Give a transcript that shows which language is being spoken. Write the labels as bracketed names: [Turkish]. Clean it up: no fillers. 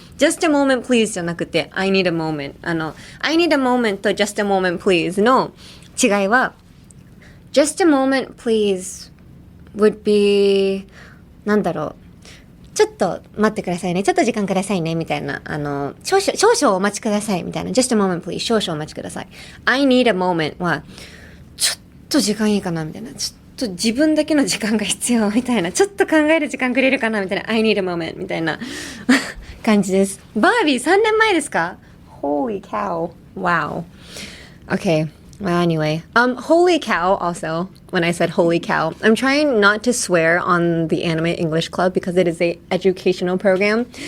[English] Just a moment please [Japanese] じゃなくて [English] I need a moment. I need a moment と Just a moment please [Japanese] の違いは [English] Just a moment please would be [Japanese] なんだろう。ちょっと待ってくださいね。ちょっと時間くださいね。みたいな。少々お待ちください。みたいな。 [English] Just a moment please. [Japanese] 少々お待ちください。 [English] I need a moment [Japanese] はちょっと時間いいかなみたいな。自分だけの時間が必要みたいな。ちょっと考える時間くれるかなみたいな。 [English] I need a moment [Japanese] みたいな感じです。バービー3年前ですか? [English] Holy cow. Wow. Okay. Well, anyway. Holy cow also. When I said holy cow. I'm trying not to swear on the Anime English Club because it is a educational program.